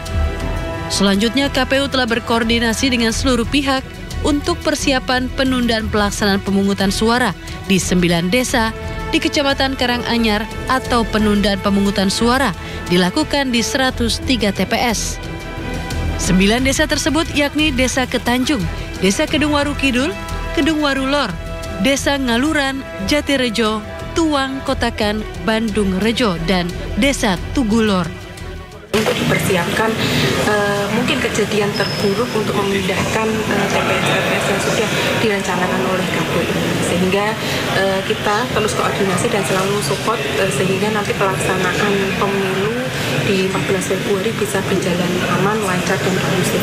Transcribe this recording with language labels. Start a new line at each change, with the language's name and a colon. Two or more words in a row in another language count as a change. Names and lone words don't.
Indonesian: Selanjutnya, KPU telah berkoordinasi dengan seluruh pihak untuk persiapan penundaan pelaksanaan pemungutan suara di 9 desa di Kecamatan Karanganyar atau penundaan pemungutan suara dilakukan di 103 TPS. 9 desa tersebut yakni Desa Ketanjung, Desa Kedungwaru Kidul, Kedungwaru Lor, Desa Ngaluran, Jatirejo, Tuang, Kotakan, Bandung Rejo, dan Desa Tugulor. Untuk dipersiapkan mungkin kejadian terburuk untuk memindahkan TPS-TPS yang sudah direncanakan oleh KPU, sehingga kita terus koordinasi dan selalu support sehingga nanti pelaksanaan pemilu di 14 Februari bisa berjalan aman, lancar, dan kondusif.